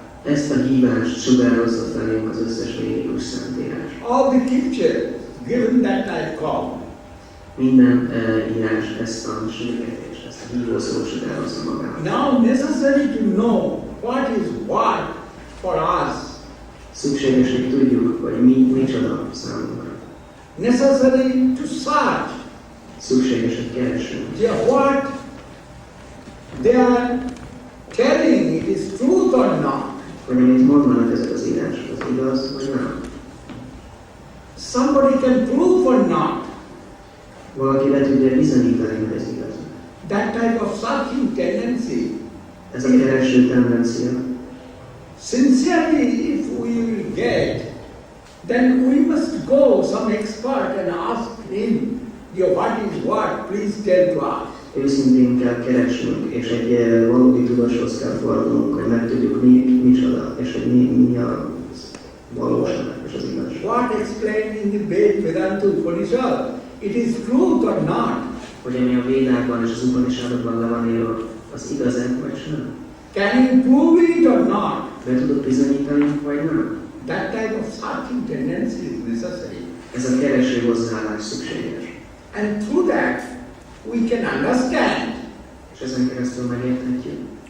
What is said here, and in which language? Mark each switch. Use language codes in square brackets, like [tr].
[hu] Ezt a hívást sugározza felénk az összes védikus szentírás. [en] All the scriptures given that type call. [hu] Minden írás ezt a sürgetést, ezt a hívószót sugározza magában. [en] Now necessary to know what is what for us. [hu] Szükséges, hogy tudjuk, hogy micsoda számunkra. [en] Necessary to search. [hu] Szükséges, hogy keressünk. [en] What they are telling, it is truth or not. [hu] Hogy amit mondanak ezek az írások, az igaz, vagy nem? [en] Somebody can prove or not. [hu] Valaki le tudja bizonyítani, hogy ez igaz. [en] That type of searching tendency. [hu] Ez a kereső tendencia. [en] Sincerely, if we will get, then we must go some expert and ask him, what is what, please tell to us. [hu] Őszintén kell keresnünk, és egy valódi tudóshoz kell fordulnunk, hogy megtudjuk micsoda, és hogy mi a valóság és az igazság. [en] What explained in the Vedanta Upanishad? It is truth or not? [hu] Hogy ami a Védákban és az Upanishadokban le van írva, az igaz-e vagy sem? [en] Can you prove it or not? [hu] Be tudod bizonyítani, vagy nem? [en] That type of searching tendency is necessary. [hu] Ez a kereső hozzáállás szükséges. [en] And through that, we can understand. [hu] És ezen keresztül megérthetjük.